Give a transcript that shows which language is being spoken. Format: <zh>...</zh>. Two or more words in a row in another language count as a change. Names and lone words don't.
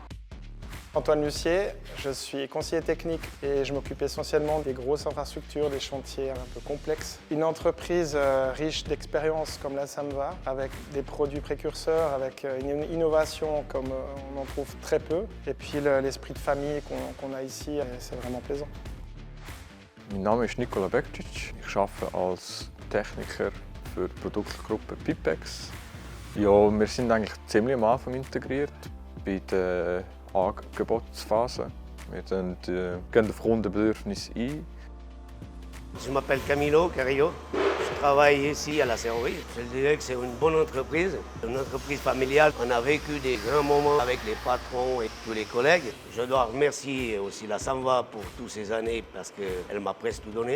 <fr>Antoine Lucier, je suis conseiller technique et je m'occupe essentiellement des grosses infrastructures, des chantiers un peu complexes. Une entreprise riche d'expérience comme la Samva, avec des produits précurseurs, avec une innovation comme on en trouve très peu. Et puis l'esprit de famille qu'on a ici, c'est vraiment plaisant.</fr> <de>Mein Name ist Nicola Bektic. Ich arbeite als Techniker für die Produktgruppe Pipex. Ja, wir sind eigentlich ziemlich am Anfang integriert bei der Angebotsphase. Wir gehen auf Kundenbedürfnisse ein.</de> <fr>Je m'appelle Camilo Carrillo. Je travaille ici à la serrurerie. Je dirais que c'est une bonne entreprise familiale. On a vécu des grands moments avec les patrons et tous les collègues. Je dois remercier aussi la Samva pour toutes ces années parce qu'elle m'a presque tout donné.</fr>